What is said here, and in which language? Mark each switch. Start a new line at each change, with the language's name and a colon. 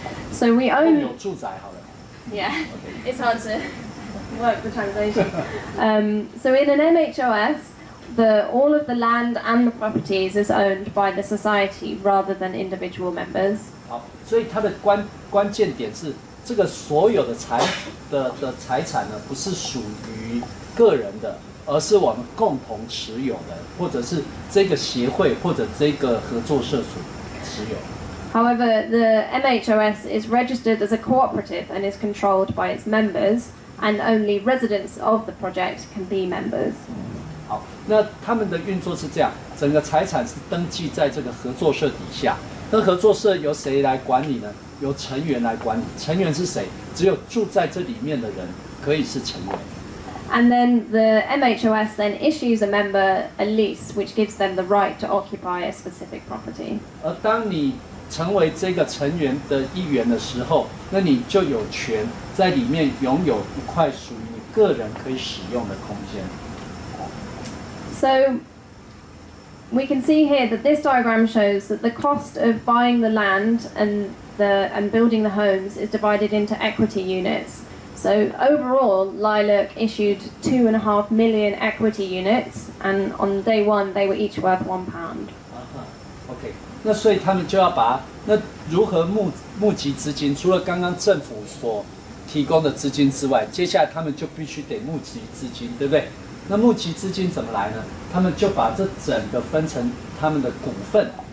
English: So we own.
Chinese: 有住宅好了。 Yeah, Okay.
English: it's hard to work the translation. So in an MHOS, all of the land and the properties is owned by the society rather than individual members.
Chinese: 好，所以它的关键点是，这个所有的财产呢，不是属于个人的，而是我们共同持有的，或者是这个协会或者这个合作社所持有。
English: However, the MHOS is registered as a cooperative and is controlled by its members, and only residents of the project can be members.
Chinese: 好，那他们的运作是这样，整个财产是登记在这个合作社底下。那合作社由谁来管理呢？由成员来管理。成员是谁？只有住在这里面的人可以是成员。
English: And then the MHOS then issues a member a lease, which gives them the right to occupy a specific property.
Chinese: 而当你成为这个成员的一员的时候，那你就有权在里面拥有一块属于你个人可以使用的空间。
English: So we can see here that this diagram shows that the cost of buying the land and building the homes is divided into equity units. So overall, Lilac issued 2.5 million equity units, and on day one they were each worth £1.
Chinese: OK， 那所以他们就要那如何募集资金？除了刚刚政府所提供的资金之外，接下来他们就必须得募集资金，对不对？那募集资金怎么来呢？他们就把这整个分成他们的股份。